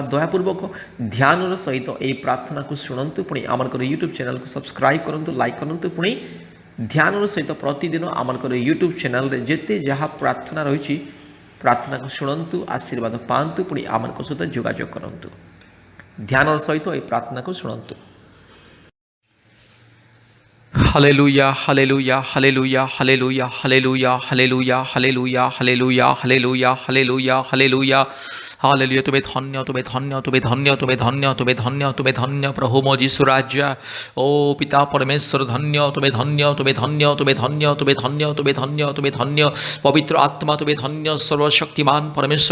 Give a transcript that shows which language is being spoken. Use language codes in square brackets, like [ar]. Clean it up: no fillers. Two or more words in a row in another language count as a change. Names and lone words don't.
[or] ଦୟାପୂର୍ବକ ଧ୍ୟାନର ସହିତ ଏହି ପ୍ରାର୍ଥନାକୁ ଶୁଣନ୍ତୁ ପୁଣି ଆମମାନଙ୍କର ୟୁଟ୍ୟୁବ୍ ଚ୍ୟାନେଲକୁ ସବସ୍କ୍ରାଇବ୍ କରନ୍ତୁ ଲାଇକ୍ କରନ୍ତୁ ପୁଣି ଧ୍ୟାନର ସହିତ ପ୍ରତିଦିନ ଆମମାନଙ୍କର ୟୁଟ୍ୟୁବ୍ ଚ୍ୟାନେଲରେ ଯେତେ ଯାହା ପ୍ରାର୍ଥନା ରହିଛି ପ୍ରାର୍ଥନାକୁ ଶୁଣନ୍ତୁ ଆଶୀର୍ବାଦ ପାଆନ୍ତୁ ପୁଣି ଆମମାନଙ୍କ ସହିତ ଯୋଗାଯୋଗ କରନ୍ତୁ। ଧ୍ୟାନର ସହିତ ଏହି ପ୍ରାର୍ଥନାକୁ ଶୁଣନ୍ତୁ। [en] Hallelujah, hallelujah, hallelujah, hallelujah, hallelujah, hallelujah, hallelujah, hallelujah, hallelujah, hallelujah, hallelujah. [or] ହାଲେଲୁୟା ତୁମେ ଧନ୍ୟ ତୁମେ ଧନ୍ୟ ତୁମେ ଧନ୍ୟ ତୁମେ ଧନ୍ୟ ତୁମେ ଧନ୍ୟ ତୁମେ ଧନ୍ୟ ପ୍ରଭୁ ମୋ ଯୀଶୁ ରାଜା ଓ ପିତା ପରମେଶ୍ୱର ଧନ୍ୟ ତୁମେ ଧନ୍ୟ ତୁମେ ଧନ୍ୟ ତୁମେ ଧନ୍ୟ ତୁମେ ଧନ୍ୟ ତୁମେ ଧନ୍ୟ ତୁମେ ଧନ୍ୟ ପବିତ୍ର ଆତ୍ମା ତୁମେ ଧନ୍ୟ ସର୍ବଶକ୍ତିମାନ ପରମେଶ୍ୱର